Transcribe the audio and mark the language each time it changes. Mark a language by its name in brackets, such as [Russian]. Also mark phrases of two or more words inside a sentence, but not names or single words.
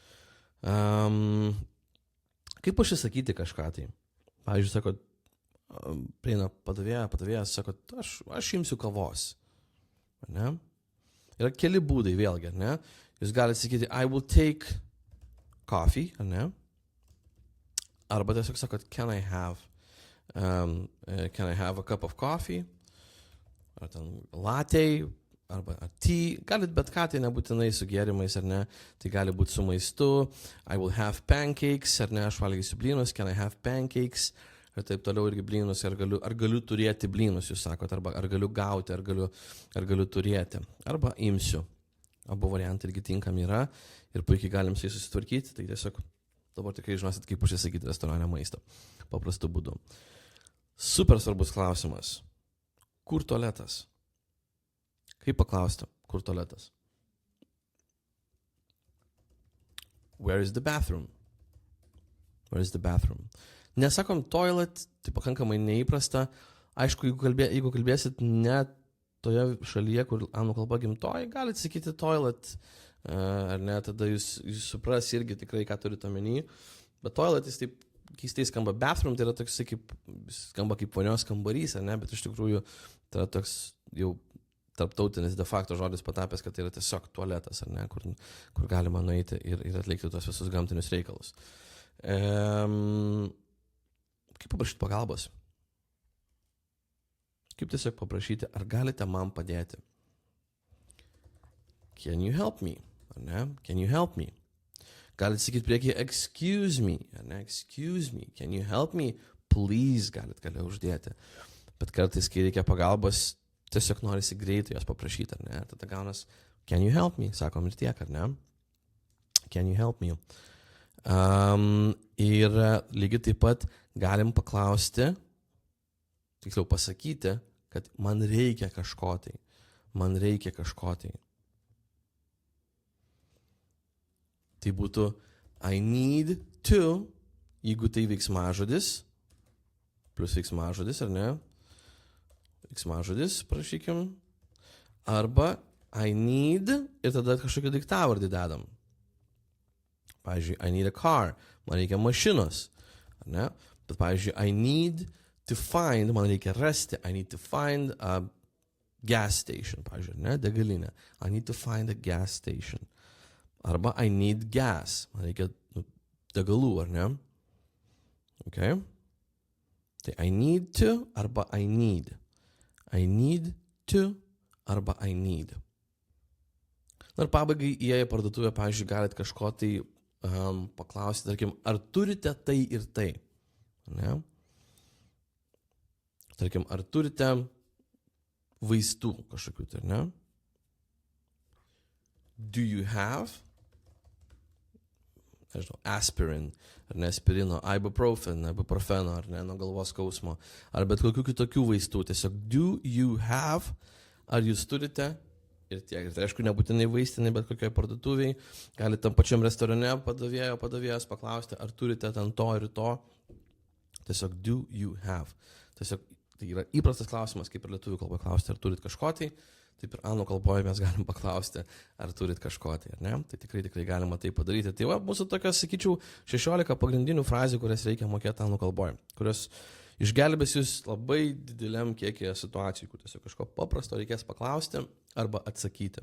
[Lithuanian] Kaip užsisakyti kažką tai? Pavyzdžiui, sakot, prieina padavėjas, sakot, aš imsiu kavos. Ne? Yra keli būdai vėlgi, ne? Jūs galite sakyti, [English] I will take coffee, [Lithuanian] ne? Arba tiesiog sakot, [English] can I have a cup of coffee? [Lithuanian] Ar ten latte, arba tea, galit bet ką, tai nebūtinai su gėrimais, ar ne? Tai gali būti su maistu. [English] I will have pancakes, [Lithuanian] ar ne? Aš valgysiu blynus, [English] can I have pancakes? [Lithuanian] Ir taip toliau irgi blynus, ar galiu turėti blynus, jūs sakot, arba ar galiu gauti, ar galiu turėti, arba imsiu. Abu variantai irgi tinkami yra ir puikiai galim su jais susitvarkyti, tai tiesiog dabar tikrai žinosit, kaip užsisakyti restorane maistą, paprastu būdu. Super svarbus klausimas. Kur tualetas? Kaip paklausti, kur tualetas? [English] Where is the bathroom? Where is the bathroom? [Lithuanian] Nesakom toilet, tai pakankamai neįprasta. Aišku, jeigu kalbėsit ne toje šalyje, kur anglų kalba gimtoji, galite sakyti toilet, ar ne, tada jūs supras irgi tikrai, ką turite omeny. Bet toilet jis taip keistai skamba. Bathroom tai yra toks, skamba kaip vonios kambarys, ar ne, bet iš tikrųjų tai yra toks jau tarptautinis [Latin] de facto [Lithuanian] žodis patapęs, kad tai yra tiesiog tualetas, ar ne, kur galima nueiti ir atlikti tuos visus gamtinius reikalus. Kaip paprašyti pagalbos? kaip tiesiog paprašyti, ar galite man padėti. [English] Can you help me? [Lithuanian] Ar ne? [English] Can you help me? [Lithuanian] Galite sakyti priekyje, [English] excuse me. [Lithuanian] Ar ne? [English] Excuse me. Can you help me? [Lithuanian] Please galite uždėti. Bet kartais, kai reikia pagalbos, tiesiog norisi greitai jos paprašyti, ar ne? Tada gaunas, [English] can you help me? [Lithuanian] Sakom ir tiek, ar ne? [English] Can you help me? [Lithuanian] Ir lygiai taip pat galim paklausti, tiksliau pasakyti, kad man reikia kažko tai. Man reikia kažko tai. Tai būtų [English] I need to, [Lithuanian] jeigu tai veiksmažodis, plus veiksmažodis, ar ne? Veiksmažodis, prašykim. Arba [English] I need [Lithuanian] ir tada kažkokį daiktavardį dedam. Pavyzdžiui, [English] I need a car. [Lithuanian] Man reikia mašinos. Ar ne? Bet pavyzdžiui, [English] I need to find, [Lithuanian] man reikia rasti. [English] I need to find a gas station. [Lithuanian] Pavyzdžiui, ne? Degalinė. [English] I need to find a gas station. Arba I need gas. [Lithuanian] Man reikia degalų, ar ne? [English] Okay. Tai I need to arba I need. I need to arba I need. [Lithuanian] Na ir pabaigai įėję parduotuvę, pavyzdžiui, galite kažko tai paklausti, tarkim, ar turite tai ir tai? Ne? Tarkim, ar turite vaistų kažkokių tai, ne? [English] Do you have, [Lithuanian] nežinau, aspirin, ar ne, aspirino, ibuprofeno, ar ne, nuo galvos skausmo, ar bet kokių kitokių vaistų. [English] Tiesiog do you have, [Lithuanian] ar jūs turite ir tiek. Ir tai aišku, nebūtinai vaistinai, bet kokioje parduotuviai. Galite tam pačiam restorane padavėjas paklausti, ar turite ten to ir to. [English] Tiesiog do you have. [Lithuanian] Tiesiog tai yra įprastas klausimas, kaip ir lietuvių kalboje klausti, ar turit kažko tai. Taip ir anglų kalboje mes galim paklausti, ar turit kažko tai, ar ne? Tai tikrai galima tai padaryti. Tai va, mūsų tokios, sakyčiau, 16 pagrindinių frazių, kurias reikia mokėti anglų kalboje, kurios išgelbės jūs labai dideliam kiekį situacijų, kur tiesiog kažko paprasto reikės paklausti arba atsakyti.